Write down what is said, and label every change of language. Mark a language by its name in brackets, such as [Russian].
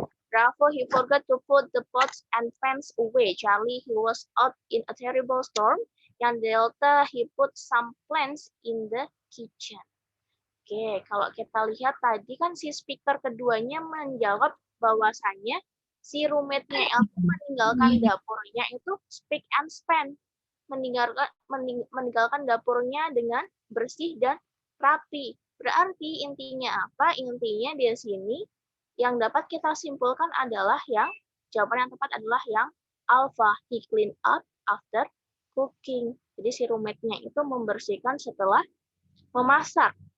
[English] Bravo, he forgot to put the pots and pans away. Charlie, he was out in a terrible storm. [Indonesian] Yang [English] Delta, he put some plants in the kitchen. [Indonesian] Oke, kalau kita lihat tadi kan si speaker keduanya menjawab bahwasannya si roommate-nya Elsa meninggalkan dapurnya itu [English] spick and span. [Indonesian] Meninggalkan dapurnya dengan bersih dan rapi. Berarti intinya apa? Intinya di sini yang dapat kita simpulkan adalah jawaban yang tepat adalah yang alpha. [English] He cleaned up after cooking. [Indonesian] Jadi si roommate-nya itu membersihkan setelah memasak.